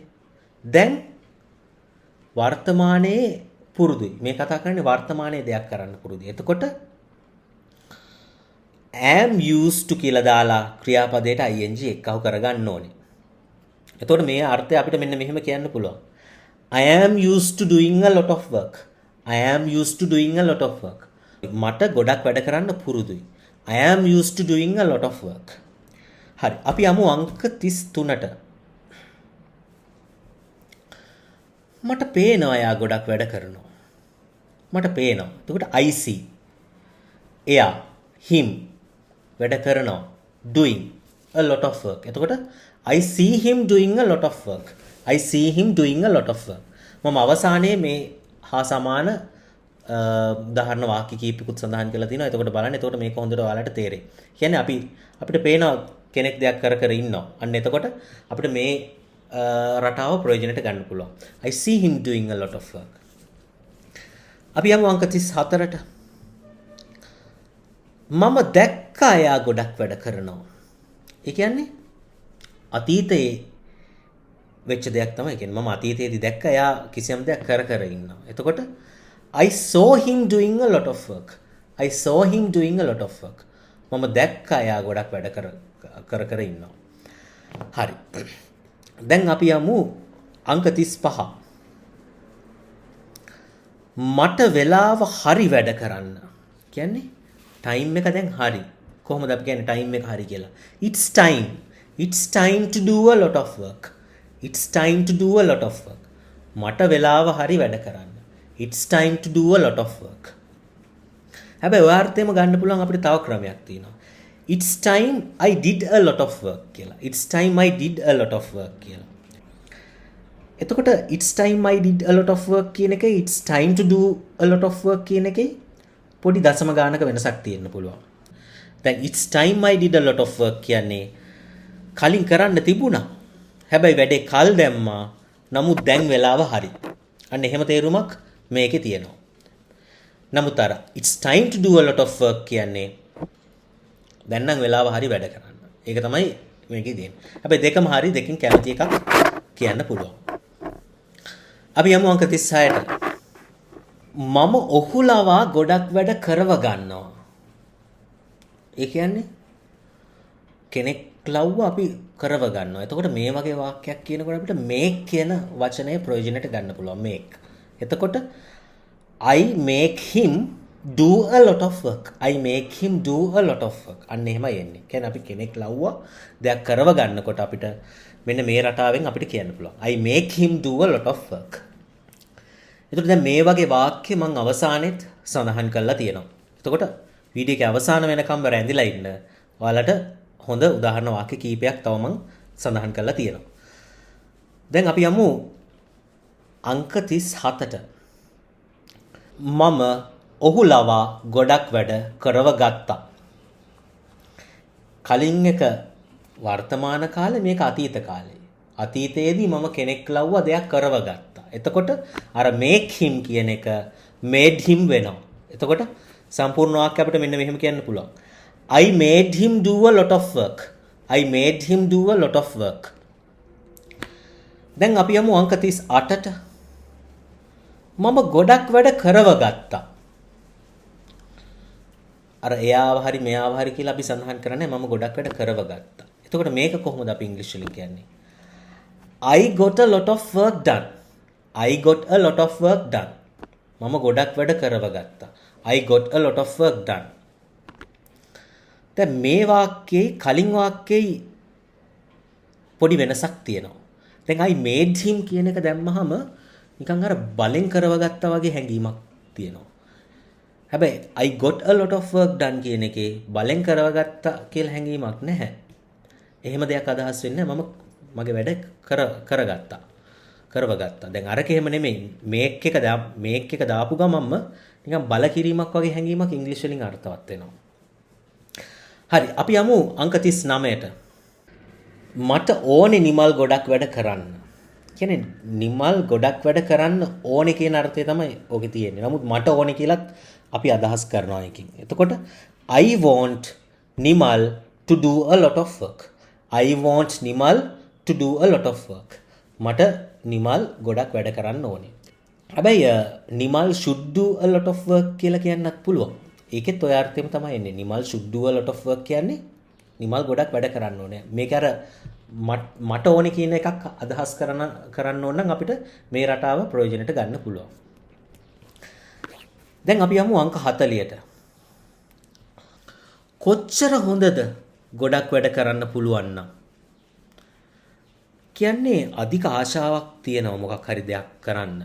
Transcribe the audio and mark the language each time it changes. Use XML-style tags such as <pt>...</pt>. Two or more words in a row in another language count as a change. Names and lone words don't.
<si>දැන් වර්තමානයේ පුරුදුයි. මේ කතා කරන්නේ වර්තමානයේ දෙයක් කරන්න පුරුදුයි. එතකොට</si> <en>am used to</en> <si>කියලා දාලා ක්‍රියාපදයට ing එක්කහු කරගන්න ඕනේ. එතකොට මේ අර්ථය අපිට මෙන්න මෙහෙම කියන්න පුළුවන්.</si> <en>I am used to doing a lot of work. I am used to doing a lot of work.</en> <si>මට ගොඩක් වැඩ කරන්න පුරුදුයි.</si> <en>I am used to doing a lot of work.</en> <si>හරි. අපි යමු අංක 33ට. මට පේනවා එයා ගොඩක් වැඩ කරනවා. මට පේනවා. එතකොට</si> <en>I see.</en> <si>එයා him වැඩ කරනවා.</si> <en>doing a lot of work. එතකොට I see him doing a lot of work. I see him doing a lot of work.</en> <si>මම අවසානයේ මේ හා සමාන උදාහරණ වාක්‍ය කීපයකට සඳහන් කරලා තිනවා. එතකොට බලන්න. එතකොට මේක හොඳට ඔයාලට තේරෙයි. කියන්නේ අපිට පේනවා කෙනෙක් දෙයක් කර ඉන්නවා. අන්න එතකොට අපිට මේ රටාව ප්‍රයෝජනට ගන්න පුළුවන්.</si> <en>I see him doing a lot of work.</en> <si>අපි යමු අංක 34ට. මම දැක්කා එයා ගොඩක් වැඩ කරනවා. ඒ කියන්නේ අතීතයේ වෙච්ච දෙයක් තමයි කියන්නේ. මම අතීතයේදී දැක්කා එයා කිසියම් දෙයක් කර ඉන්නවා.</si> <en>එතකොට I saw him doing a lot of work. I saw him doing a lot of work.</en> <si>මම දැක්කා එයා ගොඩක් වැඩ කර ඉන්නවා. හරි. දැන් අපි යමු අංක 35. මට වෙලාව හරි වැඩ කරන්න. කියන්නේ ටයිම් එක දැන් හරි. කොහොමද අපි කියන්නේ ටයිම් එක හරි කියලා?</si> <en>It's time. It's time to do a lot of work. It's time to do a lot of work.</en> <si>මට වෙලාව හරි වැඩ කරන්න.</si> <en>It's time to do a lot of work.</en> <si>හැබැයි ඔය අර්ථයම ගන්න පුළුවන් අපිට තව ක්‍රමයක් තියෙනවා.</si> <en>It's time I did a lot of work කියලා. It's time I did a lot of work</en> <si>කියලා. එතකොට</si> <en>it's time I did a lot of work</en> <si>කියන එකේ</si> <en>it's time to do a lot of work</en> <si>කියන එකේ පොඩි දශම ගානක වෙනසක් තියෙන්න පුළුවන්.</si> <en>දැන් it's time I did a lot of work</en> <si>කියන්නේ කලින් කරන්න තිබුණා. හැබැයි වැඩේ කල් දැම්මා. නමුත් දැන් වෙලාව හරි. අන්න එහෙම තේරුමක් මේකේ තියෙනවා. නමුත් අර</si> <en>it's time to do a lot of work</en> <si>කියන්නේ දැන් නම් වෙලාව හරි වැඩ කරන්න. ඒක තමයි මේකේ තියෙන්නේ. හැබැයි දෙකම හරි දෙකෙන් කැමති එකක් කියන්න පුළුවන්. අපි යමු අංක 36ට. මම ඔහු ලවා ගොඩක් වැඩ කරව ගන්නවා. ඒ කියන්නේ කෙනෙක් ලව්ව අපි කරව ගන්නවා. එතකොට මේ වගේ වාක්‍යයක් කියනකොට අපිට make කියන වචනය ප්‍රයෝජනයට ගන්න පුළුවන්.</si> <en>make. එතකොට I make him do a lot of work. I make him do a lot of work.</en> <si>අන්න එහෙමයි එන්නේ. කියන්නේ අපි කෙනෙක් ලව්වා දෙයක් කරව ගන්නකොට අපිට මෙන්න මේ රටාවෙන් අපිට කියන්න පුළුවන්. I make him do a lot of work. එතකොට දැන් මේ වගේ වාක්‍ය මම අවසානයේත් සඳහන් කරලා තියෙනවා. එතකොට වීඩියෝ එකේ අවසාන වෙනකම් රැඳිලා ඉන්න. ඔයාලට හොඳ උදාහරණ වාක්‍ය කීපයක් තව මම සඳහන් කරලා තියෙනවා. දැන් අපි යමු අංක 37ට. මම ඔහු ලවා ගොඩක් වැඩ කරව ගත්තා. කලින් එක වර්තමාන කාලේ මේක අතීත කාලේ. අතීතයේදී මම කෙනෙක් ලව්වා දෙයක් කරව ගත්තා. එතකොට අර</si> <en>make him</en> <si>කියන එක</si> <en>made him</en> <si>වෙනවා. එතකොට සම්පූර්ණ වාක්‍ය අපිට මෙන්න මෙහෙම කියන්න පුළුවන්.</si> <en>I made him do a lot of work. I made him do a lot of work.</en> <si>දැන් අපි යමු අංක 38ට. මම ගොඩක් වැඩ කරව ගත්තා. අර එයාව හරි මෙයාව හරි කියලා අපි සඳහන් කරන්නේ මම ගොඩක් වැඩ කරව ගත්තා. එතකොට මේක කොහොමද අපි ඉංග්‍රීසි වලින් කියන්නේ?</si> <en>I got a lot of work done. I got a lot of work done.</en> <si>මම ගොඩක් වැඩ කරව ගත්තා.</si> <en>I got a lot of work done.</en> <si>දැන් මේ වාක්‍යයේ කලින් වාක්‍යයේ පොඩි වෙනසක් තියෙනවා. දැන්</si> <en>I made him</en> <si>කියන එක දැම්මහම නිකන් අර බලෙන් කරව ගත්තා වගේ හැඟීමක් තියෙනවා. හැබැයි</si> <en>I got a lot of work done</en> <si>කියන එකේ බලෙන් කරව ගත්තා කියලා හැඟීමක් නැහැ. එහෙම දෙයක් අදහස් වෙන්නේ මම මගේ වැඩ කරගත්තා. කරව ගත්තා. දැන් අරක එහෙම නෙමෙයි. මේක් එක දාපු ගමන්ම නිකන් බල කිරීමක් වගේ හැඟීමක් ඉංග්‍රීසි වලින් අර්ථවත් වෙනවා. හරි අපි යමු අංක 39ට. මට ඕනේ නිමල් ගොඩක් වැඩ කරන්න. කියන්නේ නිමල් ගොඩක් වැඩ කරන්න ඕනේ කියන අර්ථය තමයි ඕකේ තියෙන්නේ. නමුත් මට ඕනේ කියලත් අපි අදහස් කරනවා එකකින්.</si> <en>එතකොට I want නිමල් to do a lot of work. I want නිමල් to do a lot of work.</en> <si>මට නිමල් ගොඩක් වැඩ කරන්න ඕනේ. හැබැයි නිමල්</si> <en>should do a lot of work</en> <si>කියලා කියන්නත් පුළුවන්. ඒකෙත් ඔය අර්ථයම තමයි එන්නේ. නිමල්</si> <en>should do a lot of work</en> <si>කියන්නේ නිමල් ගොඩක් වැඩ කරන්න ඕනේ. මේක අර මට ඕනේ කියන එකක් අදහස් කරන්න ඕන නම් අපිට මේ රටාව ප්‍රයෝජනට ගන්න පුළුවන්. දැන් අපි යමු අංක 40ට. කොච්චර හොඳද ගොඩක් වැඩ කරන්න පුළුවන් නම් කියන්නේ අධික ආශාවක් තියෙනවා මොකක් හරි දෙයක් කරන්න.</si>